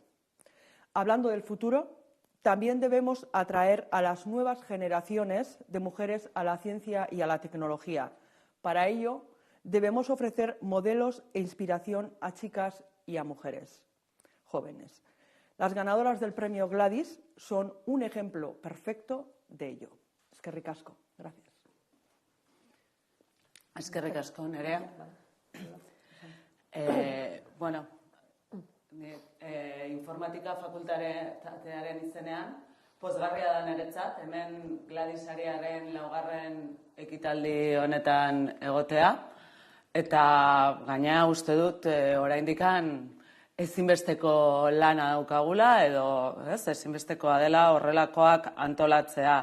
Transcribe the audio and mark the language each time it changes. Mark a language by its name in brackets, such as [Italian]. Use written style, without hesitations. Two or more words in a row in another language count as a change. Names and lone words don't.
[Spanish] Hablando del futuro, también debemos atraer a las nuevas generaciones de mujeres a la ciencia y a la tecnología. Para ello, debemos ofrecer modelos e inspiración a chicas y a mujeres jóvenes. Las ganadoras del premio Gladys son un ejemplo perfecto de ello. [Basque] Eskerrik asko. Gracias. Eskerrik asko, Nerea. Bueno, informatika fakultatearen izenean, pozgarria da niretzat, hemen Gladys sariaren laugarren ekitaldi honetan egotea, eta gaina uste dut oraindikan ezinbesteko lana daukagula, edo ezinbestekoa dela horrelakoak antolatzea.